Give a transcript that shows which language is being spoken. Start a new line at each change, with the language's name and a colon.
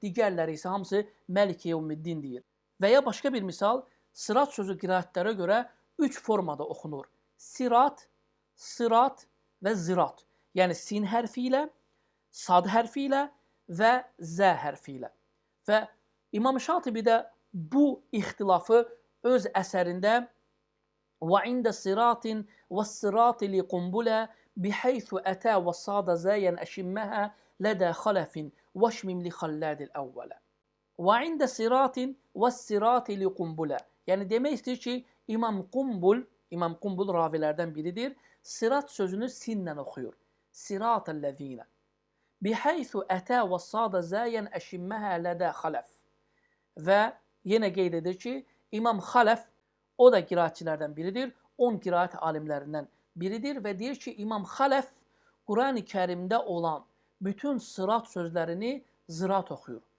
Azerbaijani: Digərləri isə hamısı Məlik yevmiddin deyir. Və ya başqa bir misal, Sırat sözü qiraətlərə görə 3 formada oxunur. Sirat, sırat və zirat. Yəni sin hərfi ilə, sad hərfi ilə və zə hərfi ilə. Və İmam Şatibi də bu ixtilafı öz əsərində
Arabic: وَعِنْدَ صِرَاطٍ وَالصِّرَاطِ لِقُنْبُلَ بِحَيْثُ أَتَى وَصَادَ زَايًا أَشِمَّهَا لَدَى خَلَفٍ وَشْمِمْ لِخَلَّادِ الْأَوَّلَ وَعِنْدَ صِرَاطٍ وَالصِّرَاطِ لِقُنْبُلَ.
Azerbaijani: Yəni demək istəyir ki, İmam Qumbul ravilərdən biridir. Sirat sözünü sinlə oxuyur. Sirat-əl-ləzīnə.
Arabic: Bihaythu ətə və sada zəyən əşimməhə lədə xaləf.
Azerbaijani: Və yenə qeyd edir ki, İmam Xaləf, o da qiraətçilərdən biridir, 10 qiraət alimlərindən biridir və deyir ki, İmam Xaləf Quran-ı Kərimdə olan bütün sırat sözlərini zırat oxuyur.